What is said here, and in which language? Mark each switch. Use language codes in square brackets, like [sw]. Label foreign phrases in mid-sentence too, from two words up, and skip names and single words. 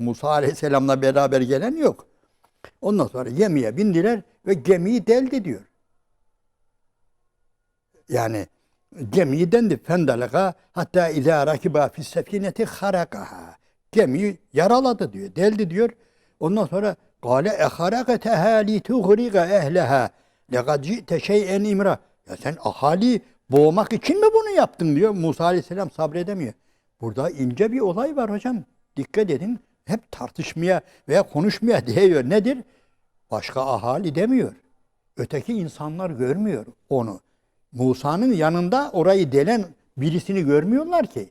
[tr] Musa Aleyhisselam'la beraber gelen yok. Ondan sonra gemiye bindiler ve gemiyi deldi diyor. Yani gemiyi dendi. [ar] فانطلقا حتى إذا ركبا في السفينة خرقها. [tr] Gemiyi yaraladı diyor. Deldi diyor. Ondan sonra [ar] قَالَ اَخَرَقَتَهَا لِتُغْرِقَ اَهْلَهَا لَقَدْ جِئْتَ شَيْئًا اِمْرًا. [tr] Ya sen ahali boğmak için mi bunu yaptın diyor. Musa Aleyhisselam sabredemiyor. Burada ince bir olay var hocam. Dikkat edin. Hep tartışmaya veya konuşmaya diyor. Nedir? Başka ahali demiyor. Öteki insanlar görmüyor onu. Musa'nın yanında orayı delen birisini görmüyorlar ki.